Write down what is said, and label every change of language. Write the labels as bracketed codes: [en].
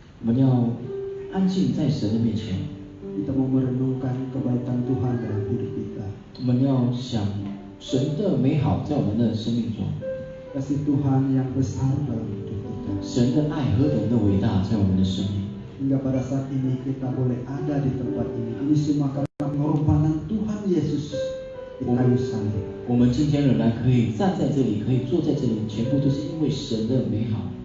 [zh] 我们要安静在神的面前， [id] Kita mau merenungkan kebaikan Tuhan dalam hidup kita. [zh] 我们要想神的美好在我们的生命中， [id] Kasih Tuhan yang besar dalam hidup kita. [zh] 神的爱何等的伟大在我们的生命。 [id] hingga pada saat ini kita boleh ada di tempat ini. Ini semua karena pengorbanan Tuhan Yesus di kayu salib. [zh] 我们今天仍然可以站在这里，可以坐在这里，全部都是因为神的美好。